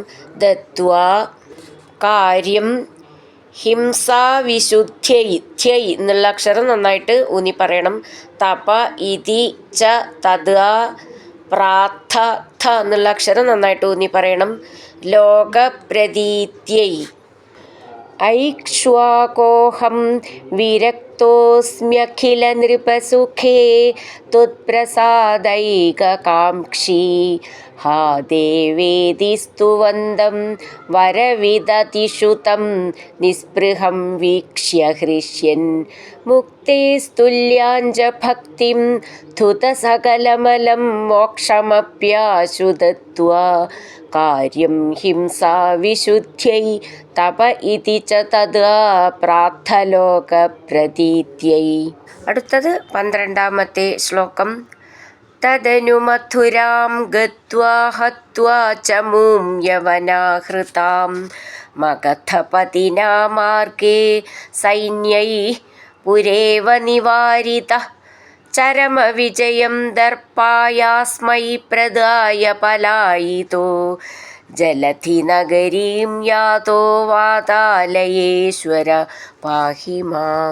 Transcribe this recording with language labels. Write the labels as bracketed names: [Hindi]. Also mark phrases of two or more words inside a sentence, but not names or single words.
[Sanskrit] ദത്വാ കാര്യം ഹിംസാവിശുദ്ധ്യൈ [Malayalam] ധ്യൈ എന്നുള്ള അക്ഷരം നന്നായിട്ട് ഊന്നി പറയണം. [Sanskrit] തപ ഇതി ച തദാ പ്രാർത്ഥ [Malayalam] ഥ എന്നുള്ള അക്ഷരം നന്നായിട്ട് ഊന്നി പറയണം. [Sanskrit] ലോകപ്രതീത്यै ഐക്ഷ്വാകോഹം വിരക്തോസ്മ്യഖില तृप्तोऽस्म्यखिलनृपसुखे त्वत्प्रसादैककाङ्क्षी हा देवेदि स्तुवन्दं वरविदतिषुतं निःस्पृहं वीक्ष्य हृष्यन् मुक्तेस्तुल्याञ्च भक्तिं धुतसकलमलं मोक्षमप्याशु दत्त्वा कार्यं हिंसा विशुद्ध्यै തപ ഇതി ച തദാ പ്രാർത്ഥലോകപ്രതീത്यै. [Malayalam] അടുത്തത് 12ാമത്തെ ശ്ലോകം. [Sanskrit] തദനു മഥുരാം ഗത്വാ ഹത്വാ ചമൂം യവനാഹൃതാം മഗധപതിനാ മാർഗേ സൈന്യൈഃ പുരേവ നിവാരിതഃ ചരമവിജയം ദർപ്പായാസ്മൈ പ്രദായ പലായിതോ ജലധിനഗരീം യാതോ വാതാലയേശ്വര പാഹി മാം.